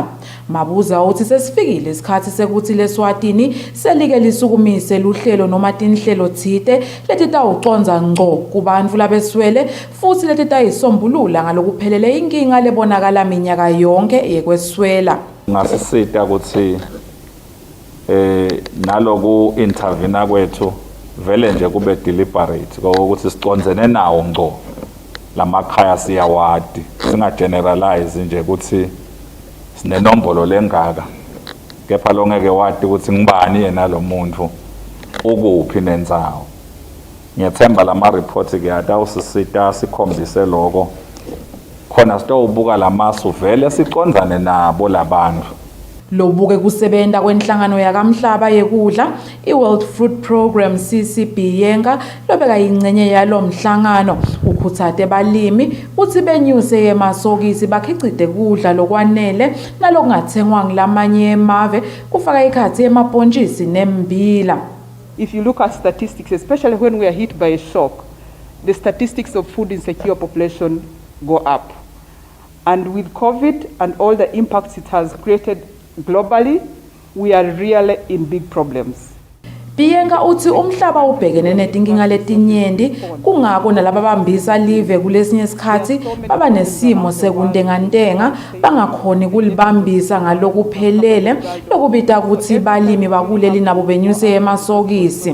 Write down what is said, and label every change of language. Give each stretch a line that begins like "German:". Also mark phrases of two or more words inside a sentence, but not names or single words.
Swati: Mabuza uthi sesifikile isikhathi sekuthi leSwatini selike lisukumise luhlelo noma tinhlelo thite letitawuconza ngco kubantfu labeswele futhi letitayisombulula ngalokuphelele inkinga lebonakala minyaka yonke yekweswela. Ngasisita ukuthi naloku intervene kwethu vele nje kube deliberate ukuthi siconzene nawo ngco lamakhaya siyawadi singa generalize nje ukuthi sinenombolo lengaka kepha lo ngeke wadi ukuthi ngibani yena lo muntu ukuphi nenzawo. Ngiyathemba lama report ke atawusisita sikhombise lokho khona sitawubuka lamasu vele siconzane nabo labantu. Lobuke kusebenta kwenhlangano yakamhlaba yekudla iWorld Food Program CCB yenga lobeka ingcenye yalo mhlangano ukhutsate balimi uthi benyuse yemasokisi bakhicide kudla lokwanele nalokungathengwa ngilamanye emave kufaka ikhathi emabhontshisi nembila.
English: If you look at statistics, especially when we are hit by a shock, the statistics of food insecure population go up. And with COVID and all the impacts it has created globally, we are really in big problems.
Swati: Biyenga uthi umhlaba ubhekene nezinkinga letinyenti kungako nalabo abambisa live kulesinye isikhathi baba nesimo sekuntengantenga bangakhoni kulibambisa ngalokuphelele lokubita ukuthi balimi bakuleli nabo benyuse emasokisi.